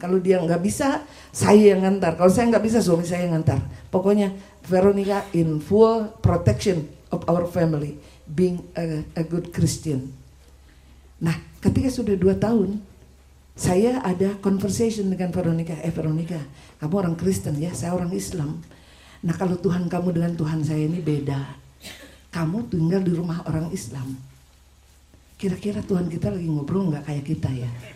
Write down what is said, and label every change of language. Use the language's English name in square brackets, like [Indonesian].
[Indonesian] Kalau dia nggak bisa, saya yang ngantar. Kalau saya nggak bisa, suami saya yang ngantar. Pokoknya [English] Veronica in full protection of our family, being a good Christian. [Indonesian] Nah, ketika sudah 2 tahun, saya ada conversation dengan Veronica. Veronica, kamu orang Kristen ya, saya orang Islam. Nah, kalau Tuhan kamu dengan Tuhan saya ini beda. Kamu tinggal di rumah orang Islam. Kira-kira Tuhan kita lagi ngobrol nggak kayak kita ya?